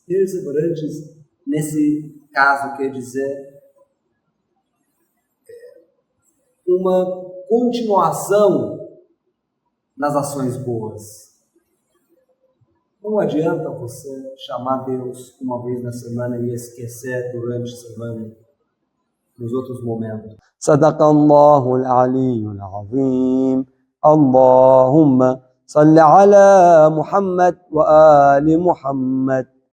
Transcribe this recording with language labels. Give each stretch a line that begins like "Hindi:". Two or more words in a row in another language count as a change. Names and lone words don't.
Portuguese: Perseverantes, nesse caso, quer dizer uma continuação nas ações boas. Não adianta você chamar Deus uma vez na semana e esquecer durante a semana, nos outros momentos.
Arabic: صدق الله العلي العظيم. اللهم صل على محمد وآل محمد.